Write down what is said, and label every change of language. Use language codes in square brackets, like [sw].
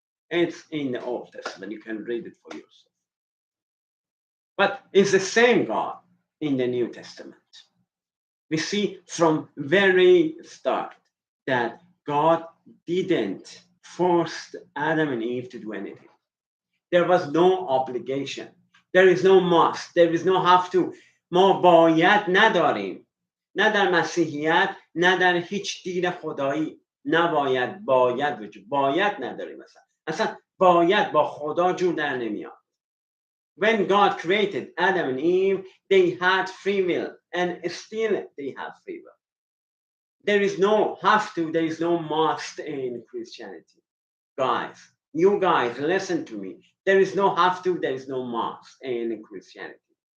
[en] It's in the Old Testament. You can read it for yourself. But it's the same God in the New Testament. We see from very start that God didn't force Adam and Eve to do anything. There was no obligation. There is no must. There is no have to. [fa] ما باید نداریم. نه در مسیحیت نه در هیچ دین خدایی نباید باید وجود باید نداریم اصلا باید با خدا جور در نمیاد. [en] When God created Adam and Eve, they had free will, and still they have free will. There is no have to, there is no must in Christianity. Guys, you guys, listen to me. There is no have to, there is no must in Christianity.